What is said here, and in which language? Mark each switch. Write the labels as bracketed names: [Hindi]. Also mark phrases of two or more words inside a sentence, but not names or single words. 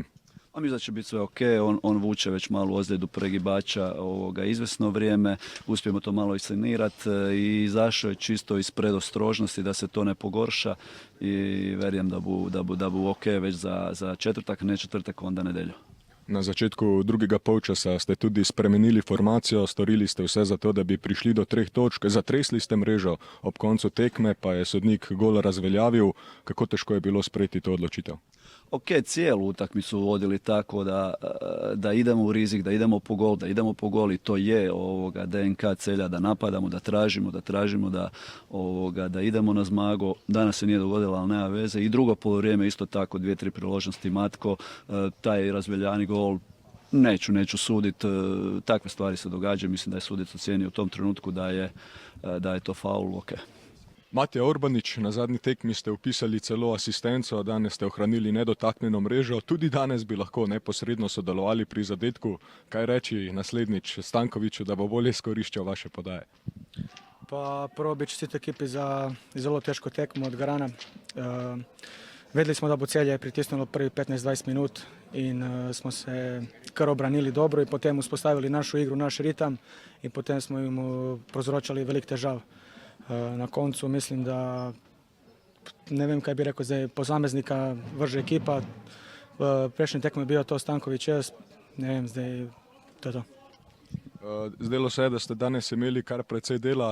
[Croatian] A mislim da će biti sve ok, on vuče već malu ozljedu pregibača izvesno vrijeme, uspijemo to malo iscenirati i izašao je čisto iz predostrožnosti da se to ne pogorša i vjerujem da bu ok već za četvrtak, ne četvrtak, onda nedelju. [Slovenian] Na začetku drugega polčasa ste tudi spremenili formacijo, storili ste vse za to, da bi prišli do 3 točk, zatresli ste mrežo, ob koncu tekme pa je sodnik gol razveljavil. Kako težko je bilo sprejeti to odločitev? [Croatian] Ok, cijelu utakmicu vodili tako da idemo u rizik, da idemo po gol i to je DNK Celja, da napadamo, da tražimo, da idemo na zmago. Danas se nije dogodilo, ali nema veze. I drugo poluvrijeme isto tako, 2-3 priložnosti Matko, taj razveljani gol, neću suditi, takve stvari se događaju, mislim da je sudac ocijenio u tom trenutku da je to faul, ok. [Slovenian] Matija Orbanič, na zadnji tekmi ste upisali celo asistenco, danes ste ohranili nedotaknjeno mrežo, tudi danes bi lahko neposredno sodelovali pri zadetku. Kaj reči naslednjič Stankoviću, da bo bolje izkoriščal vaše podaje? [Croatian] Pa prvo bi čestitao ekipi za zelo teško tekmu od Garana. [Slovenian] Vedeli smo da bo Celje pritisnulo prvi 15-20 minut in smo se kar obranili dobro i potem [Croatian] uspostavili našu igru, naš ritam [Slovenian] i potem smo im prozročali velik težav. Na koncu mislim da, ne vem kaj bi rekao, zdaj posameznika vrže ekipa. Prejšnji tekmo je bio to Stanković, ne vem, zdaj to je to. Zdelo se je, da ste danes imeli kar precej dela.